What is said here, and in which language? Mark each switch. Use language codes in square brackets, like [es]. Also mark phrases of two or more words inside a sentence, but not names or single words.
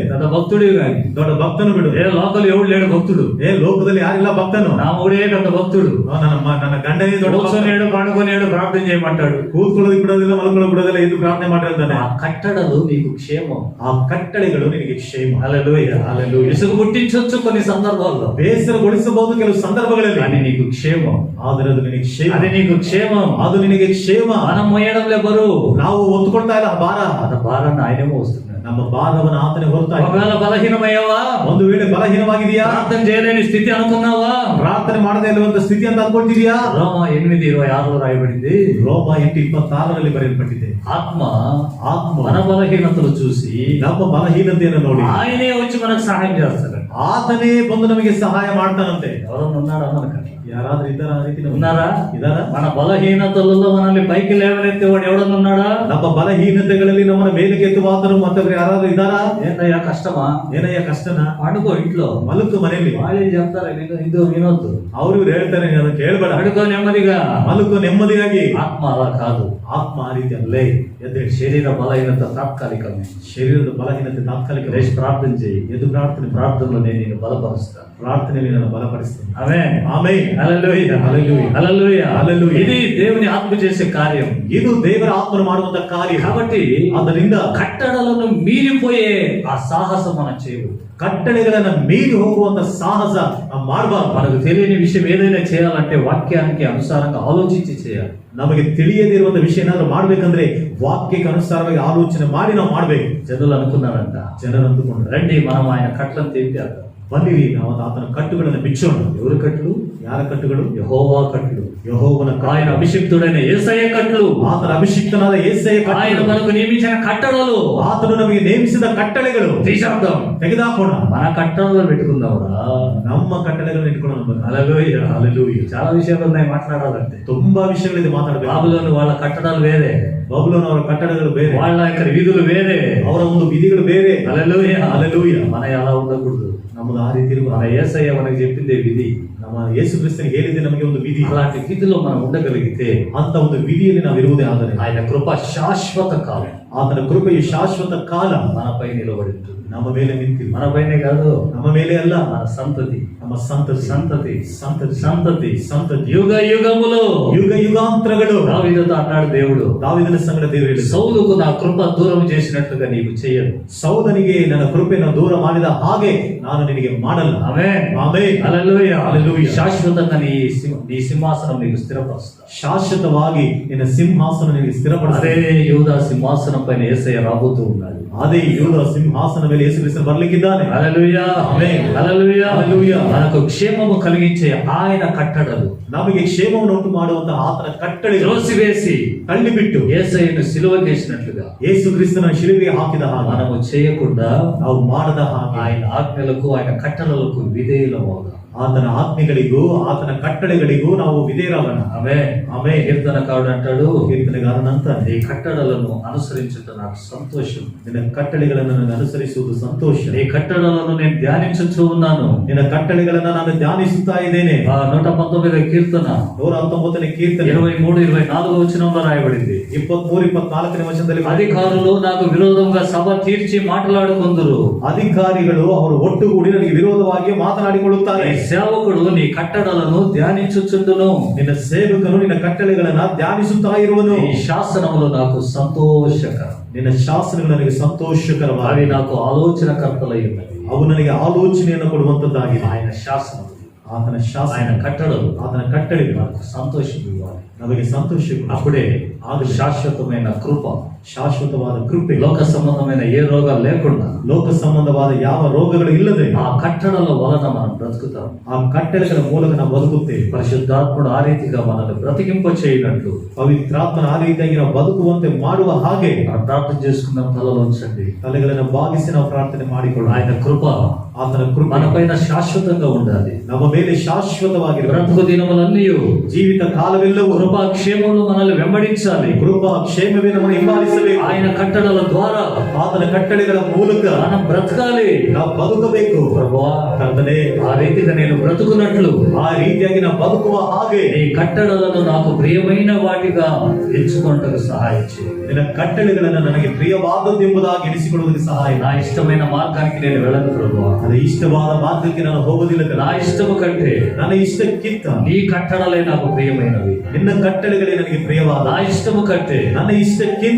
[te] పెద్ద భక్తుడు కానీ [kn] ದೊಡ್ಡ ಭಕ್ತನು ಬಿಡು. [te] ఏ లోకల్ ఎవడు లేడు భక్తుడు, [kn] ಲೋಕದಲ್ಲಿ ಯಾರಿಲ್ಲ ಭಕ್ತನು. [te] నా మూడే పెద్ద భక్తుడు. [kn] ನನ್ನ ಗಂಡನೇ ದೊಡ್ಡ ಭಕ್ತ. [te] కూర్చొనేడు పండుకొనేడు ప్రార్థన చేయమంటాడు. [kn] ಕೂತ್ಕೊಳ್ಳೋದು ಬಿಡೋದಿಲ್ಲ, ಮಲ್ಕೊಳ್ಳೋದು ಬಿಡೋದಿಲ್ಲ, ಎದ್ದು ಪ್ರಾರ್ಥನೆ ಮಾಡಿರ್ತಾನೆ. [te] ఆ కట్టడలు నీకు క్షేమం. [kn] ಆ ಕಟ್ಟಳೆಗಳು ನಿನಗೆ ಕ್ಷೇಮ. [te] హల్లెలూయా, హల్లెలూయా. ఇసుగు పుట్టించొచ్చు కొన్ని సందర్భాల్లో, [kn] ಬೇಸರಗೊಳಿಸಬಹುದು ಕೆಲವು ಸಂದರ್ಭಗಳಲ್ಲಿ, [te] కానీ నీకు క్షేమం. [kn] ಆದರೆ ಅದು ನಿನಗೆ ಕ್ಷೇಮ. [te] అది నీకు క్షేమం. [kn] ಅದು ನಿನಗೆ ಕ್ಷೇಮ. [te] మనం మోయడంలే బరువు, [kn] ನಾವು ಒತ್ತುಕೊಳ್ತಾ ಇಲ್ಲ ಆ ಭಾರ. [te] అద భారాన్ని ఆయనే మోస్తున్నాడు. [kn] ನಮ್ಮ ಭಾರವನ್ನು ಆತನೇ ಹೊರ್ತಾ [te] ఒకవేళ బలహీనమయ్యావా, [kn] ಒಂದು ವೇಳೆ ಬಲಹೀನವಾಗಿದೆಯಾ, [te] ప్రార్థన చేయలేని స్థితి అనుకున్నావా, [kn] ಪ್ರಾರ್ಥನೆ ಮಾಡದೇ ಇರುವಂತ ಸ್ಥಿತಿ ಅಂತ ಅನ್ಕೊಳ್ತಿದ್ಯಾ, [te] రోమ 8:26 రాయబడింది, [kn] ರೋಮ 8:26 ಬರೆಯಲ್ಪಟ್ಟಿದೆ. [te] ఆత్మ [kn] ಆತ್ಮ [te] మన బలహీనతలు చూసి [kn] ನಮ್ಮ ಬಲಹೀನತೆಯನ್ನು ನೋಡಿ [te] ఆయనే వచ్చి మనకు సహాయం చేస్తాడు. [kn] ಆತನೇ ಬಂದು ನಮಗೆ ಸಹಾಯ ಮಾಡ್ತಾನಂತೆ. [te] ఎవరన్నా ఉన్నారా మనకని? [kn] ಯಾರಾದ್ರೂ ಇದ್ದಾರಾ ಆ ರೀತಿ? [te] ఉన్నారా? [kn] ಇದಾರ? [te] మన బలహీనతలలో మనల్ని పైకి లేవనెత్తేవాడు ఎవడన్నా ఉన్నాడా? [kn] ನಮ್ಮ ಬಲಹೀನತೆಗಳಲ್ಲಿ ನಮ್ಮನ್ನ ಮೇಲಕ್ಕೆ ಎತ್ತುವಾತನು ಮತ್ತೊಬ್ರು ಯಾರಾದ್ರೂ ಇದ್ದಾರಾ? [te] ఏంటయ్యా కష్టమా? [kn] ಏನಯ್ಯ ಕಷ್ಟನ? [te] పండుకో ఇంట్లో, [kn] ಮಲಕು ಮನೆಯಲ್ಲಿ. [te] వాళ్ళు చెప్తారు ఇది వినొద్దు, [kn] ಅವ್ರು ಇವ್ರು ಹೇಳ್ತಾರೆ, ನೀನು ಅದನ್ನ ಕೇಳಬೇಡ, [te] పండుకో నెమ్మదిగా. [kn] ಮಲಕು ನೆಮ್ಮದಿಯಾಗಿ. [te] ఆత్మ అలా కాదు. [kn] ಆತ್ಮ ಆ ರೀತಿ ಅಲ್ಲ. [te] లే, ఎద్దు శరీర బలహీనత తాత్కాలికమే. [kn] ಶರೀರದ ಬಲಹೀನತೆ ತಾತ್ಕಾಲಿಕ. [te] లేచి ప్రార్థన చేయి. [kn] ಎದ್ದು ಪ್ರಾರ್ಥನೆ. [te] ప్రార్థనలో నేను నిన్ను బలపరుస్తాను. [kn] ಪ್ರಾರ್ಥನೆಯಲ್ಲಿ ನಾನು ಬಲಪಡಿಸ್ತೇನೆ. [te] ఆమేన్, [kn] ಆಮೆನ್. [te] హల్లెలూయా, [kn] హల్లెలూయా. [te] హల్లెలూయా, [kn] హల్లెలూయా. [te] ఇది దేవుని ఆత్మ చేసే కార్యం. [kn] ಇದು ದೇವರ ಆತ್ಮನು ಮಾಡುವಂತ ಕಾರ್ಯ. [te] కాబట్టి [kn] ಆದ್ದರಿಂದ [te] కట్టడలను మీరిపోయే ఆ సాహసం మనం చేయకూడదు. [kn] ಕಟ್ಟಳೆಗಳನ್ನ ಮೀರಿ ಹೋಗುವಂತ ಸಾಹಸ ನಾವು ಮಾಡಬಾರ್ದು. [te] మనకు తెలియని విషయం ఏదైనా చేయాలంటే వాక్యానికి అనుసారంగా ఆలోచించి చేయాలి. [kn] ನಮಗೆ ತಿಳಿಯದೇ ಇರುವಂತ ವಿಷಯ ಏನಾದ್ರೂ ಮಾಡ್ಬೇಕಂದ್ರೆ ವಾಕ್ಯಕ್ಕೆ ಅನುಸಾರವಾಗಿ ಆಲೋಚನೆ ಮಾಡಿ ನಾವು ಮಾಡ್ಬೇಕು. [te] జనులు అనుకున్నారంట, [kn] ಜನರು ಅಂದುಕೊಂಡ್ರೆ [te] రండి మనం ఆయన కట్లను తెంపేద్దాం. [kn] ಬನ್ನಿರಿ ನಾವು ಆತನ ಕಟ್ಟುಗಳನ್ನು ಬಿಚ್ಚೋಣ. [te] ఎవరు కట్లు? [kn] ಯಾರ ಕಟ್ಟುಗಳು? [te] యెహోవా కట్లు, [kn] యెహోవన [te] ఆయన [kn] ಕಟ್ಟುಗಳು. [te] అభిషిక్తుడైన యేసయ్య కట్లు, [kn] ಆತನ ಅಭಿಷಿಕ್ತನಾದ యేసయ్య [te] ఆయన [kn] ಕಟ್ಟುಗಳು. [te] మనకు నియమించిన కట్టడలు [kn] ಆತನು ನಮಗೆ ನೇಮಿಸಿದ ಕಟ್ಟಳೆಗಳು [te] తీసేద్దాం, [kn] ತೆಗೆದಾಕೋಣ. [te] మన కట్టడలు పెట్టుకుందాంరా. [kn] ನಮ್ಮ ಕಟ್ಟಳೆಗಳನ್ನು ಇಟ್ಕೊಳ್ಳೋಣ. [te] హల్లెలూయా. [kn] హల్లెలూయా. [te] చాలా విషయాలు ఉన్నాయి మాట్లాడాలంటే. [kn] ತುಂಬಾ ವಿಷಯಗಳಿದೆ ಮಾತಾಡಬೇಕು. [te] బాబులోని వాళ్ళ కట్టడాలు వేరే, [kn] ಬಬುಲೋನು ಅವರ ಕಟ್ಟಡಗಳು ಬೇರೆ, [te] వాళ్ళ యొక్క విధులు వేరే. [kn] ಅವರ ಒಂದು ವಿಧಿಗಳು ಬೇರೆ. [te] హల్లెలూయా. [kn] హల్లెలూయా. [te] మన ఎలా ఉండకూడదు. [kn] ನಮ್ಮದು ಆ ರೀತಿ [te] మన [kn] ಇರಬಾರದು. [te] యేసయ్య మనకి చెప్పిందే విధి. [kn] ನಮ್ಮ ಯೇಸು ಕ್ರಿಸ್ತನಿಗೆ ಹೇಳಿದೆ ನಮಗೆ ಒಂದು ವಿಧಿ. [te] అలాంటి విధిలో మనం ఉండగలిగితే [kn] ಅಂತ ಒಂದು ವಿಧಿಯಲ್ಲಿ ನಾವು ಇರುವುದೇ ಆದರೆ [te] ఆయన కృప శాశ్వత కాలం [kn] ಆತನ ಕೃಪೆಯು ಶಾಶ್ವತ ಕಾಲ [te] మనపై నిలబడి ఉంటుంది. [kn] ನಮ್ಮ ಮೇಲೆ ನಿಂತಿದೆ. [te] మనపైనే కాదు, [kn] ನಮ್ಮ ಮೇಲೆ ಅಲ್ಲ, [te] మన సంతతి [kn] ನಮ್ಮ ಸಂತತಿ [te] సంతతి [kn] ಸಂತತಿ [te] సంతతి [kn] ಸಂತತಿ [te] యుగ యుగములు [kn] ಯುಗ ಯುಗಾಂತರಗಳು. [te] దావీదుతో అన్నాడు దేవుడు, [kn] ದಾವೀದನ ಸಂಗಡ ದೇವರು ಹೇಳಿದ, [te] సౌలుకు నా కృప దూరం చేసినట్లుగా నీకు చేయను. [kn] ಸೌಲನಿಗೆ ನನ್ನ ಕೃಪೆಯನ್ನು ದೂರ ಮಾಡಿದ ಹಾಗೆ ನಾನು ನಿನಗೆ ಮಾಡಲ್ಲ. [te] ఆమేన్. [kn] ಆಮೆನ್. [te] హల్లెలూయా. [kn] హల్లెలూయా. [te] శాశ్వతంగా నీ సింహాసనం నీకు స్థిరపరుస్తా. [kn] ಶಾಶ್ವತವಾಗಿ ನಿನ್ನ ಸಿಂಹಾಸನ ನಿನಗೆ [te] అదే [kn] ಸ್ಥಿರಪಡಿಸಿದೆ. [te] యూదా సింహాసనం పైన యేసయ్య రాబోతూ ఉన్నాడు. [kn] ಅದೇ ಯೂದ ಸಿಂಹಾಸನ ಮೇಲೆ ಯೇಸು ಕ್ರಿಸ್ತನು ಬರಲಿಕ್ಕಿದ್ದಾನೆ. [te] హల్లెలూయా. [kn] ఆమేన్. [te] హల్లెలూయా. [kn] హల్లెలూయా. [te] మనకు క్షేమము కలిగించే ఆయన కట్టడలు [kn] ನಮಗೆ ಕ್ಷೇಮವನ್ನು ಉಂಟು ಮಾಡುವಂತಹ ಆತನ ಕಟ್ಟಳೆಗಳು [te] త్రోసివేసి [kn] ತಳ್ಳಿಬಿಟ್ಟು [te] యేసయ్యను సిలువకేసినట్లుగా [kn] ಯೇಸು ಕ್ರಿಸ್ತನ ಶಿಲುಬೆಗೆ ಹಾಕಿದ ಹಾಗೆ [te] మనము చేయకుండా [kn] ನಾವು ಮಾಡದ ಹಾಗೆ [te] ఆయన ఆజ్ఞలకు ఆయన కట్టడలకు విధేయులమవుదాం. [kn] ಆತನ ಆಜ್ಞೆಗಳಿಗೂ ಆತನ ಕಟ್ಟಳೆಗಳಿಗೂ ನಾವು ವಿಧೇಯರಾಗೋಣ. [te] ఆమేన్. [kn] ಆಮೆನ್. [te] కీర్తనకారుడు అంటాడు, [kn] ಕೀರ್ತನೆಗಾರನಂತ [te] నీ కట్టడలను అనుసరించుట నాకు సంతోషం. [kn] ನಿನ್ನ ಕಟ್ಟಳೆಗಳನ್ನು ನಾನು ಅನುಸರಿಸುವುದು ಸಂತೋಷ. [te] నీ కట్టడలను నేను ధ్యానించుచూ ఉన్నాను. [kn] ನಿನ್ನ ಕಟ್ಟಳೆಗಳನ್ನು ನಾನು ಧ್ಯಾನಿಸುತ್ತಾ ಇದ್ದೇನೆ. [te] 119 కీర్తన [kn] 119ನೇ ಕೀರ್ತನೆ [te] 23-24 వచనంలో రాయబడింది. [kn] 23-24ನೇ ವಚನದಲ್ಲಿ [te] అధికారులు నాకు విరోధంగా సభ తీర్చి మాట్లాడుకొందురు. [kn] ಅಧಿಕಾರಿಗಳು ಅವರು ಒಟ್ಟುಗೂಡಿ ನನಗೆ ವಿರೋಧವಾಗಿ ಮಾತನಾಡಿಕೊಳ್ಳುತ್ತಾರೆ. [te] నీ సేవకుడు నీ కట్టడలను ధ్యానించుచుండును. [kn] ನಿನ್ನ ಸೇವಕನು ನಿನ್ನ ಕಟ್ಟಳೆಗಳನ್ನ ಧ್ಯಾನಿಸುತ್ತಾ ಇರುವನು. [te] ఈ శాసనములు నాకు సంతోషకరం. [kn] ನಿನ್ನ ಶಾಸನಗಳು ನನಗೆ [te] అవి [kn] ಸಂತೋಷಕರವಾಗಿ, [te] నాకు ఆలోచనకర్తలై ఉన్నవి. [kn] ಅವು ನನಗೆ ಆಲೋಚನೆಯನ್ನು ಕೊಡುವಂತದ್ದಾಗಿದೆ. [te] ఆయన శాసనములు, [kn] ಆತನ ಶಾಸನ, [te] ఆయన కట్టడలు [kn] ಆತನ ಕಟ್ಟಳೆಗಳು [te] నాకు సంతోషం ఇవ్వాలి. [kn] ನಮಗೆ ಸಂತೋಷ ಕೊಡು. [te] అప్పుడే [kn] ಆಗಲಿ [te] శాశ్వతమైన కృప, [kn] ಶಾಶ್ವತವಾದ ಕೃಪೆ, [te] లోక సంబంధమైన ఏ రోగాలు లేకుండా [kn] ಲೋಕ ಸಂಬಂಧವಾದ ಯಾವ ರೋಗಗಳು ಇಲ್ಲದೆ [te] ఆ కట్టడల వలన మనం బ్రతుకుతాం. [kn] ಆ ಕಟ್ಟಳೆಗಳ ಮೂಲಕ ನಾವು ಬದುಕುತ್ತೇವೆ. [te] పరిశుద్ధాత్ముడు ఆ రీతిగా మనల్ని బ్రతికింప చేయనట్లు [kn] ಪವಿತ್ರಾತ್ಮನ ಆ ರೀತಿಯಾಗಿ ನಾವು ಬದುಕುವಂತೆ ಮಾಡುವ ಹಾಗೆ [te] మనం ప్రార్థన చేసుకున్న తలలోంచండి. [kn] ತಲೆಗಳನ್ನು ಬಾಗಿಸಿ ನಾವು ಪ್ರಾರ್ಥನೆ ಮಾಡಿಕೊಳ್ಳೋಣ. [te] ఆయన కృప [kn] ಆತನ ಕೃಪೆ [te] మనపైన శాశ్వతంగా ఉండాలి. [kn] ನಮ್ಮ ಮೇಲೆ ಶಾಶ್ವತವಾಗಿರುವ [te] బ్రతుకు దినములన్నీ [kn] ಜೀವಿತ ಕಾಲವೆಲ್ಲವೂ [te] కృపా క్షేమములు మనల్ని వెంబడించాలి. [kn] ಕೃಪಾ ಕ್ಷೇಮವೇ ನಮ್ಮನ್ನು ಹಿಂಬಾಲಿಸಬೇಕು. [te] ఆయన కట్టడల ద్వారా [kn] ಆತನ ಕಟ್ಟಳೆಗಳ ಮೂಲಕ [te] మనం బ్రతకాలి. [kn] ನಾವು ಬದುಕಬೇಕು. [te] ప్రభువా, [kn] ಕರ್ತನೇ, [te] ఆ రీతిగా నేను బ్రతుకున్నట్లు [kn] ಆ ರೀತಿಯಾಗಿ ನಾವು ಬದುಕುವ ಹಾಗೆ [te] నీ కట్టడలను నాకు ప్రియమైన వాటిగా ఎంచుకొనుటకు సహాయం చేయి. [kn] ನಿನ್ನ ಕಟ್ಟಳೆಗಳನ್ನು ನನಗೆ ಪ್ರಿಯವಾದದ್ದು ಎಂಬುದಾಗಿ ಎಣಿಸಿಕೊಳ್ಳುವುದಕ್ಕೆ ಸಹಾಯ. [te] నా ఇష్టమైన మార్గానికి నేను వెళ్ళను ప్రభువా. [kn] ಅದು ಇಷ್ಟವಾದ ಮಾರ್ಗಕ್ಕೆ ನಾನು ಹೋಗುವುದಿಲ್ಲ. [te] నా ఇష్టము కంటే [kn] ನನ್ನ ಇಷ್ಟಕ್ಕಿಂತ [te] నీ కట్టడలే నాకు ప్రియమైనవి. [kn] ನಿನ್ನ ಕಟ್ಟಳೆಗಳೇ ನನಗೆ ಪ್ರಿಯವಾದ. [te] నా ఇష్టము కంటే [kn] ನನ್ನ ಇಷ್ಟಕ್ಕಿಂತ